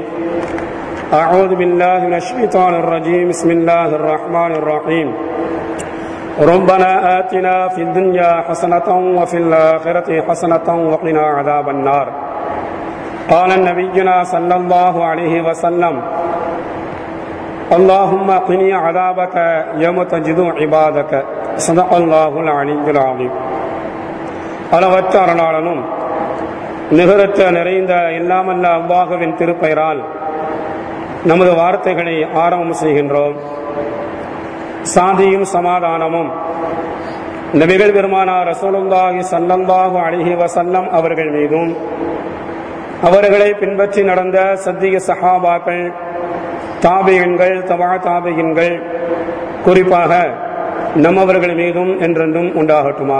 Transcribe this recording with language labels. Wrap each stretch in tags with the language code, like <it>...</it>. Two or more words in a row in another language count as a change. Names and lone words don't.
<ar>أعوذ بالله من الشيطان الرجيم بسم الله الرحمن الرحيم ربنا آتنا في الدنيا حسنة وفي الآخرة حسنة وقنا عذاب النار قال نبينا صلى الله عليه وسلم اللهم قني عذابك يوم تجد عبادك صدق الله العلي العظيم.</ar> <ta>அளவற்ற அருளாளனும் நிகரற்ற நிறைந்த எல்லாமல்ல அல்லாஹ்வின் திருப்பெயரால் நமது வார்த்தைகளை ஆரம்பம் செய்கின்றோம். சாந்தியும் சமாதானமும் நபிகள் பெருமானார்</ta> <ar>رسول الله صلى الله عليه وسلم</ar> <ta>அவர்கள் மீதும் அவர்களை பின்பற்றி நடந்த சத்திய சஹாபாக்கள், தாபியன்கள், தபா தாபியன்கள், குறிப்பாக நம்மவர்கள் மீதும் என்றென்றும் உண்டாகட்டுமாக.</ta>